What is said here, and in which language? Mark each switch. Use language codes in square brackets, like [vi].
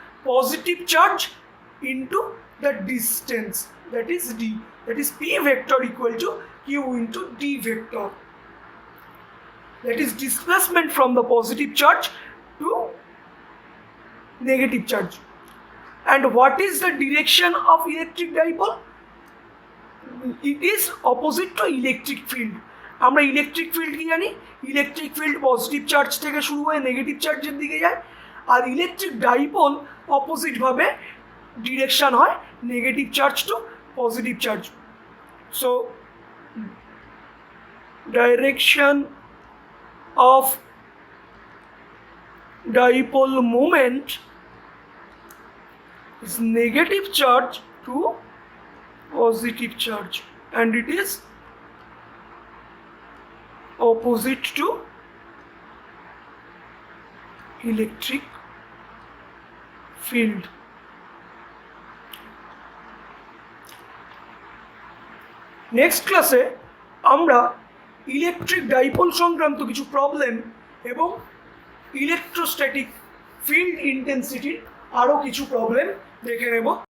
[en] Positive charge into the distance, that is D, that is P vector equal to Q into D vector, that is displacement from the positive charge to negative charge. And what is the direction of electric dipole? It is opposite to electric field. [bn] আমরা electric field কি জানি? Electric field positive charge থেকে শুরু হয়ে negative চার্জের দিকে যায়, আর electric dipole অপোজিটভাবে direction হয় negative charge two positive charge. [en] So direction of dipole moment is negative charge to positive charge and it is opposite to electric field. Next class [bn] আমরা electric dipole সংক্রান্ত কিছু problem এবং electrostatic field ইন্টেন্সিটির আরও কিছু problem দেখে নেব।